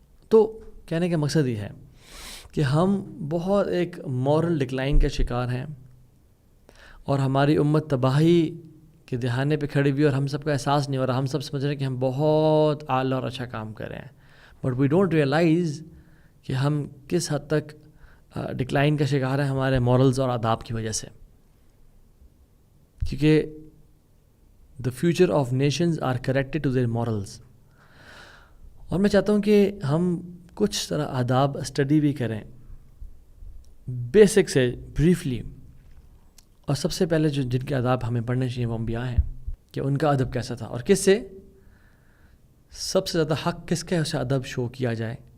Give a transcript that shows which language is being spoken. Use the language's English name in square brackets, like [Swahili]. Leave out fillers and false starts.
[Urdu] تو کہنے کا مقصد یہ ہے کہ ہم بہت ایک مورل ڈکلائن کا شکار ہیں، اور ہماری امت تباہی کے دہانے پہ کھڑی ہوئی، اور ہم سب کا احساس نہیں ہو رہا. ہم سب سمجھ رہے ہیں کہ ہم بہت اعلیٰ اور اچھا کام کر رہے ہیں، [English] but we don't realize [Urdu] کہ ہم کس حد تک ڈکلائن کا شکار ہیں ہمارے مورلز اور آداب کی وجہ سے. کیونکہ [English] the future of nations are corrected to their morals. [Urdu] اور میں چاہتا ہوں کہ ہم کچھ طرح آداب اسٹڈی بھی کریں بیسک سے بریفلی. اور سب سے پہلے جن کے آداب ہمیں پڑھنے چاہیے وہ انبیاء ہیں، کہ ان کا ادب کیسا تھا، اور کس سے سب سے زیادہ حق کس کا ہے اسے ادب شو کیا جائے.